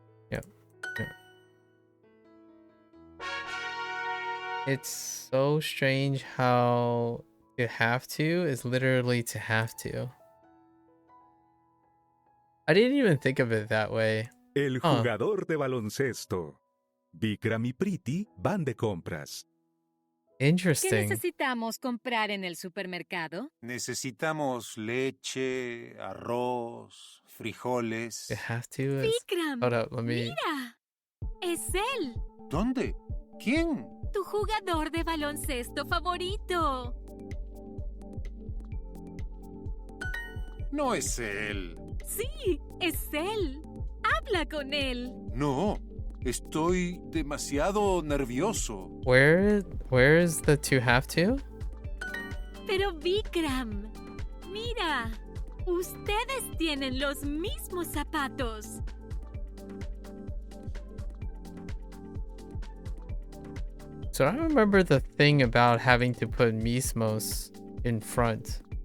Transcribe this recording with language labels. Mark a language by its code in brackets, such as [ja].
[en] Yep. It's so strange how to have to is literally to have to. I didn't even think of it that way. [es] El jugador de baloncesto. Vikram y Preeti van de compras. ¿Qué [en] Interesting. [es] necesitamos comprar en el supermercado? Necesitamos leche, arroz, frijoles. [en] To have to is... [es] Vikram, [en] Hold up, let me... [es] mira. Es él. ¿Dónde? ¿Quién? Tu jugador de baloncesto favorito. No es él. Sí, es él. Habla con él. No, estoy demasiado nervioso. [en] Where is the to have to? [es] Pero Vikram, mira. Ustedes tienen los mismos zapatos. [en] So I remember the thing about having to put mismos in front.